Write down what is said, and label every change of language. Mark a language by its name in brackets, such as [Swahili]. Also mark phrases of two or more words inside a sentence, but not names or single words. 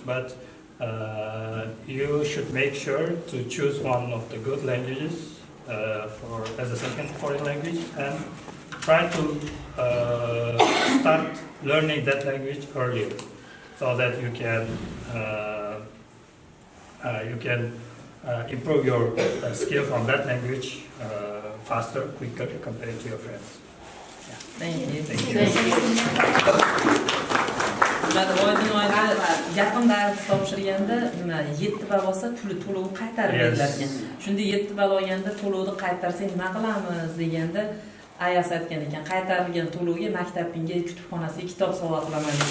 [English] but you should make sure to choose one of the good languages as a second foreign language, and try to start learning that language earlier, so that you can improve your skill from that language faster, quicker compared to your friends. Thank you. Thank you. [Uzbek] Oydin yaqin dars topshirganda nima 7 ball olsa puli to'lovni qaytarib beriladi ekan. Shunda 7 ball olganda to'lovni qaytarsang nima qilamiz deganda Ayas aytgan ekan, qaytarilgan to'lovga maktabingga, kutubxonasiga kitob sovg'a qilaman deb.